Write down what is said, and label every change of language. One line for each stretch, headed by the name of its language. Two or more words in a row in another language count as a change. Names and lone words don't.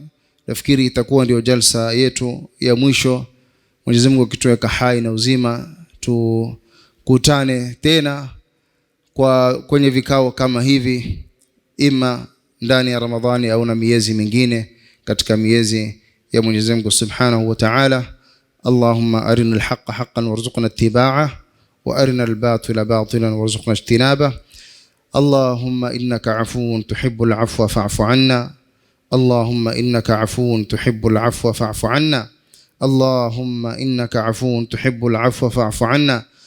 Swahili: Nafikiri itakuwa ndio jalsa yetu ya mwisho. Mwenyezi Mungu akituweka hai na uzima, tukutane tena kwenye vikao kama hivi, ima ndani ya Ramadhani au na miezi mingine katika miezi ya Mwenyezi Mungu
Arabic: سبحانه وتعالى. اللهم أرنا الحق حقا وارزقنا اتباعه وأرنا الباطل باطلا وارزقنا اجتنابه. اللهم إنك عفو تحب العفو فاعف عنا. اللهم إنك عفو تحب العفو فاعف عنا. اللهم إنك عفو تحب العفو فاعف عنا.